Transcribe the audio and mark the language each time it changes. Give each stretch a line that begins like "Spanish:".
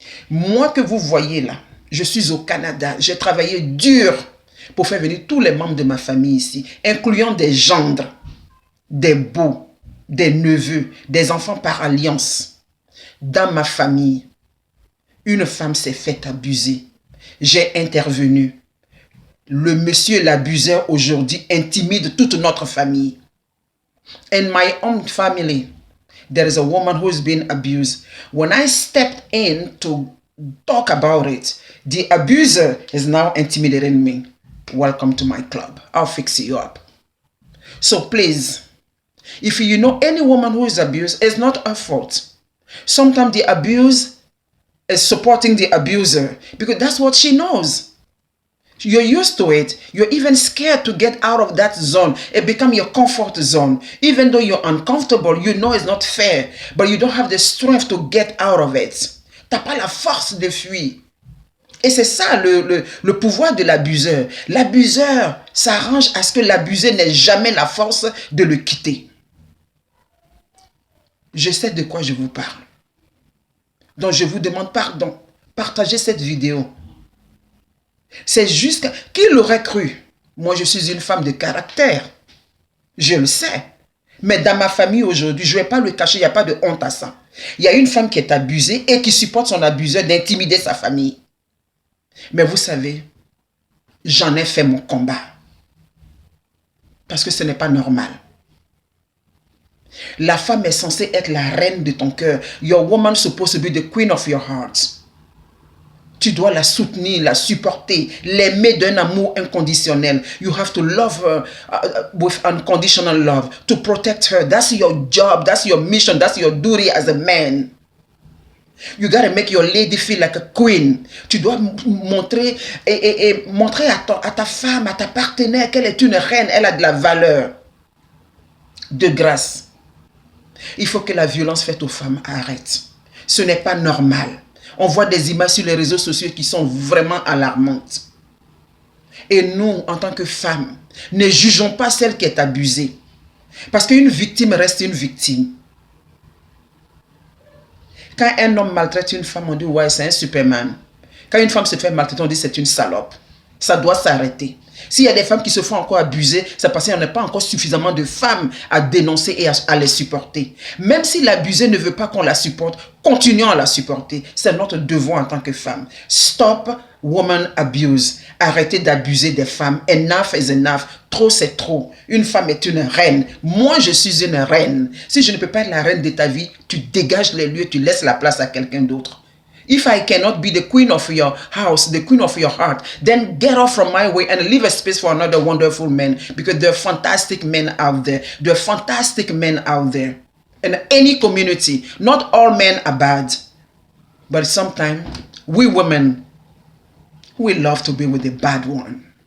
French: Moi que vous voyez là, je suis au Canada. J'ai travaillé dur pour faire venir tous les membres de ma famille ici, incluant des gendres, des beaux, des neveux, des enfants par alliance. Dans ma famille, une femme s'est faite abuser. J'ai intervenu. Le monsieur l'abuseur aujourd'hui intimide toute notre famille.
English: In my own family, there is a woman who's been abused. When I stepped in to talk about it, the abuser is now intimidating me. Welcome to my club. I'll fix you up. So please, if you know any woman who is abused, it's not her fault. Sometimes the abuse is supporting the abuser because that's what she knows. You're used to it. You're even scared to get out of that zone. It becomes your comfort zone. Even though you're uncomfortable, you know it's not fair, but you don't have the strength to get out of it.
French: T'as pas la force de fuir. Et c'est ça le pouvoir de l'abuseur. L'abuseur s'arrange à ce que l'abusé n'ait jamais la force de le quitter. Je sais de quoi je vous parle. Donc je vous demande pardon. Partagez cette vidéo. C'est juste qui l'aurait cru? Moi, je suis une femme de caractère. Je le sais. Mais dans ma famille aujourd'hui, je ne vais pas le cacher, il n'y a pas de honte à ça. Il y a une femme qui est abusée et qui supporte son abuseur d'intimider sa famille. Mais vous savez, j'en ai fait mon combat. Parce que ce n'est pas normal. La femme est censée être la reine de ton cœur.
English: Your woman is supposed to be the queen of your heart.
French: Tu dois la soutenir, la supporter, l'aimer d'un amour inconditionnel.
English: You have to love her with unconditional love, to protect her. That's your job, that's your mission, that's your duty as a man. You gotta make your lady feel like a queen.
French: Tu dois montrer montrer à ta femme, à ta partenaire qu'elle est une reine, elle a de la valeur. De grâce. Il faut que la violence faite aux femmes arrête. Ce n'est pas normal. On voit des images sur les réseaux sociaux qui sont vraiment alarmantes. Et nous, en tant que femmes, ne jugeons pas celle qui est abusée. Parce qu'une victime reste une victime. Quand un homme maltraite une femme, on dit « ouais, c'est un Superman ». Quand une femme se fait maltraiter, on dit « c'est une salope ». Ça doit s'arrêter. S'il y a des femmes qui se font encore abuser, c'est parce qu'il n'y en a pas encore suffisamment de femmes à dénoncer et à les supporter. Même si l'abusée ne veut pas qu'on la supporte, continuons à la supporter. C'est notre devoir en tant que femme.
English: Stop woman abuse.
French: Arrêtez d'abuser des femmes.
English: Enough is enough.
French: Trop, c'est trop. Une femme est une reine. Moi, je suis une reine. Si je ne peux pas être la reine de ta vie, tu dégages les lieux, tu laisses la place à quelqu'un d'autre.
English: If I cannot be the queen of your house, the queen of your heart, then get off from my way and leave a space for another wonderful man, because there are fantastic men out there. There are fantastic men out there. In any community, not all men are bad. But sometimes, we women, we love to be with the bad one.